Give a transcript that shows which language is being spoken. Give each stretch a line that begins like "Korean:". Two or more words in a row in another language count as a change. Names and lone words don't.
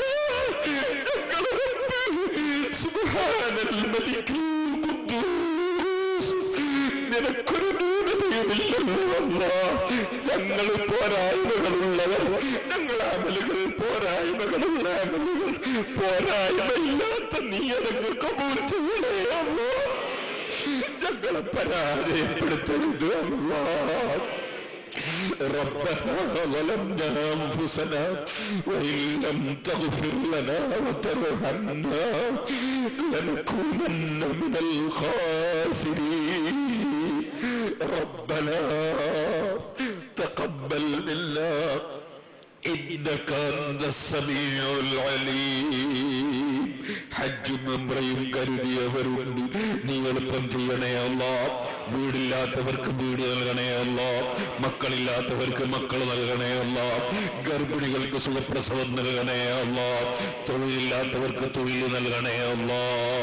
Malayalam: ഞങ്ങളെ റബ്ബ്
Arabic: سبحان الملك القدوس,
Malayalam: നിനക്കൊരു ന്യൂനതയുമില്ലല്ലോ അല്ലാഹ്. ഞങ്ങൾ പോരായ്മകളുള്ളവർ, ഞങ്ങൾ അമലുകൾ പോരായ്മകളുള്ള അമലുകൾ, പോരായ്മയില്ലാത്ത നീ അതങ്ങ് കബൂൽ ചെയ്യണേ അല്ലാഹ്. ഞങ്ങളെ പരാജയപ്പെടുത്തരുത് അല്ലാഹ്.
Arabic: ربنا ظلمنا أنفسنا وإن لم تغفر لنا وترحمنا لنكونن من الخاسرين. ربنا تقبل منا إنك أنت السميع العليم.
Malayalam: ഹജ്ജും ഉംറയും കരുതിയവരുണ്ട്, നീ എളുപ്പം ചെയ്യണേ അല്ലാഹ്. വീടില്ലാത്തവർക്ക് വീട് നൽകണേ അല്ലാഹ്. മക്കളില്ലാത്തവർക്ക് മക്കൾ നൽകണേ അല്ലാഹ്. ഗർഭിണികൾക്ക് സുഖപ്രസവം നൽകണേ അല്ലാഹ്. തൊഴിലില്ലാത്തവർക്ക് തൊഴിൽ നൽകണേ അല്ലാഹ്.